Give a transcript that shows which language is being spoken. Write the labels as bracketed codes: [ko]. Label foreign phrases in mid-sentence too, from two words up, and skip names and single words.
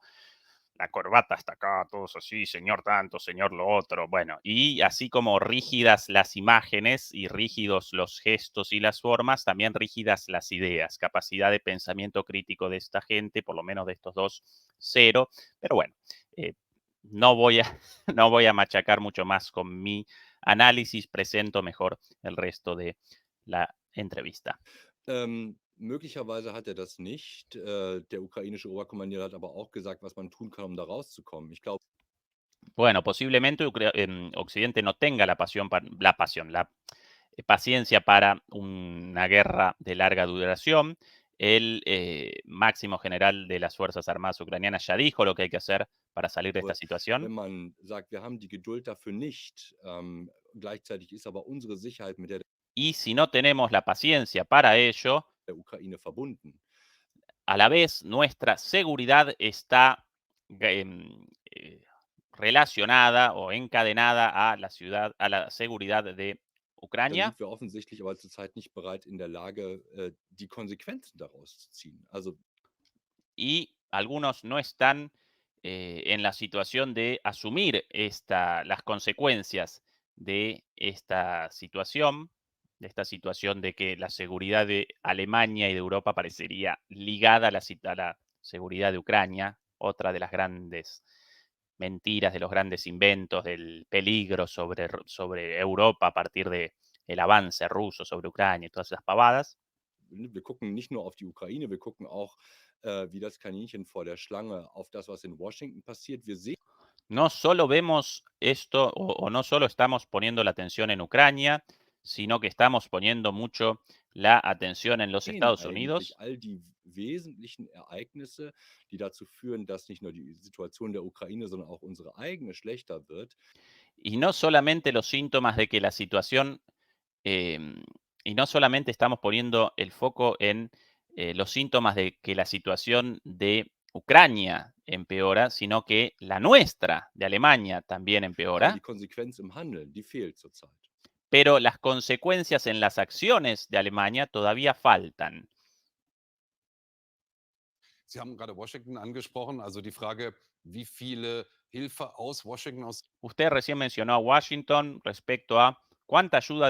[es] La corbata está acá, todos así, señor tanto, señor lo otro, bueno, y así como rígidas las imágenes y rígidos los gestos y las formas, también rígidas las ideas, capacidad de pensamiento crítico de esta gente, por lo menos de estos dos, cero, pero bueno, eh, no voy a, no voy a machacar mucho más con mi análisis, presento mejor el resto de la entrevista. [de] Möglicherweise hat er das nicht. Der ukrainische Oberkommandeur hat aber auch gesagt, was man tun kann, um da rauszukommen. Ich glaube, [es] Bueno, posiblemente Occidente no tenga la paciencia para una guerra de larga duración. El máximo general de las Fuerzas Armadas ucranianas ya dijo lo que hay que hacer para salir de esta situación. [de] wenn man sagt, wir haben die Geduld dafür nicht, gleichzeitig ist aber unsere Sicherheit mit der [es] Y si no tenemos la paciencia para ello, [de] der Ukraine verbunden. [es] a la vez nuestra seguridad está relacionada o encadenada a la seguridad de [de] Dann [es] Ucrania. [de] sind wir offensichtlich aber zurzeit nicht bereit in der Lage, die Konsequenzen daraus zu ziehen. Also [es] Y algunos no están en la situación de asumir las consecuencias de esta situación de que la seguridad de Alemania y de Europa parecería ligada a la seguridad de Ucrania, otra de las grandes mentiras, de los grandes inventos, del peligro sobre Europa a partir del avance ruso sobre Ucrania y todas esas pavadas. [de] wir gucken nicht nur auf die Ukraine, wir gucken auch wie das Kaninchen vor der Schlange auf das, was in Washington passiert. Wir sehen [es] No solo vemos esto o no solo estamos poniendo la atención en Ucrania, sino que estamos poniendo mucho la atención en los Estados [de] eigentlich [es] Unidos [de] all die wesentlichen Ereignisse, die dazu führen, dass nicht nur die Situation der Ukraine, sondern auch unsere eigene schlechter wird. [es] y no solamente los síntomas de que la situación, y no solamente estamos poniendo el foco en los síntomas de que la situación de Ucrania empeora, sino que la nuestra de Alemania también [de] Aber [es] empeora, [de] die Konsequenz im Handeln, die fehlt zurzeit. [es] pero las consecuencias en las acciones de Alemania todavía faltan. [de] Sie haben gerade Washington angesprochen, also die Frage, wie viele Hilfe aus Washington, aus [es] Usted recién mencionó a Washington respecto a cuánta ayuda de